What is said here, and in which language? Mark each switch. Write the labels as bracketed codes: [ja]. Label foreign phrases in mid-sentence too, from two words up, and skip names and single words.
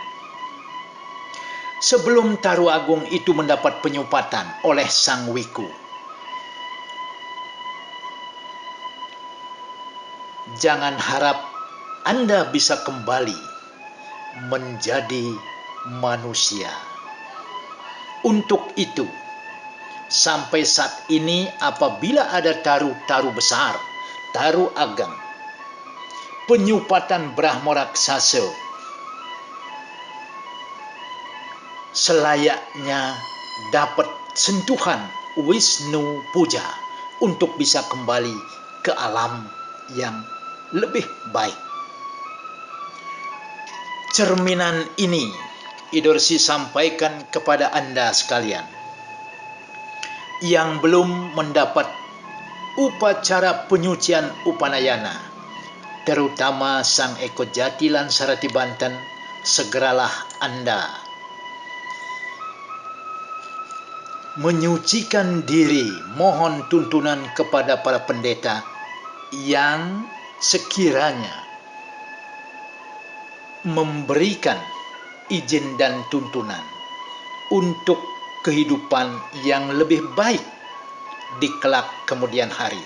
[id] Sebelum Taru Agung itu mendapat penyupatan oleh Sang Wiku, jangan harap Anda bisa kembali menjadi manusia. Untuk itu, sampai saat ini apabila ada taru-taru besar, taru ageng, penyupatan Brahma raksasa, selayaknya dapat sentuhan Wisnu Puja untuk bisa kembali ke alam yang lebih baik. Cerminan ini Idorsi sampaikan kepada Anda sekalian yang belum mendapat upacara penyucian Upanayana, terutama Sang Eko Jati lan Sarati Banten. Segeralah Anda menyucikan diri, mohon tuntunan kepada para pendeta yang sekiranya memberikan izin dan tuntunan untuk kehidupan yang lebih baik di kelak kemudian hari.